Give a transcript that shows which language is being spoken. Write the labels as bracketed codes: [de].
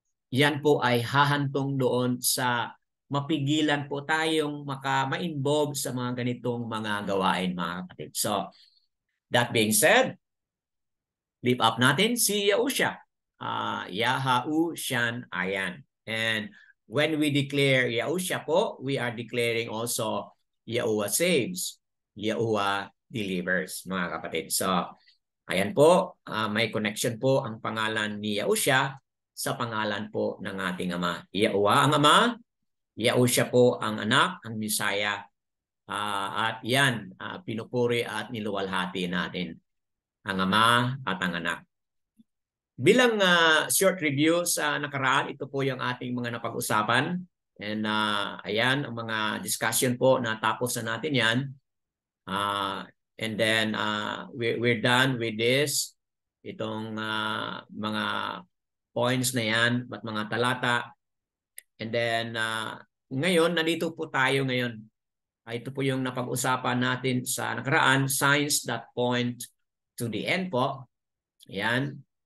[tl] Yan po ay hahantong doon sa mapigilan po tayong ma-involve sa mga ganitong mga gawain, mga kapatid. [en] So, that being said, lift up natin si Yahusha. Yahushan Ayan. And when we declare Yahusha po, we are declaring also Yahuwah saves, Yahuwah delivers, [tl] mga kapatid. So, ayan po, may connection po ang pangalan ni Yahusha sa pangalan po ng ating Ama. Yahuwah ang Ama, Yahusha po ang anak, ang Misaya. At yan, pinupuri at niluwalhati natin ang Ama at ang anak. Bilang short review sa nakaraan, ito po yung ating mga napag-usapan. And ayan, ang mga discussion po, natapos na natin yan. [en] And then we're done with this. [tl] Itong mga points na yan, at mga talata. [en] And then [tl] ngayon, nandito po tayo ngayon. Ito po yung napag-usapan natin sa nakaraan, [en] signs that point to the end [tl] po. Ayan.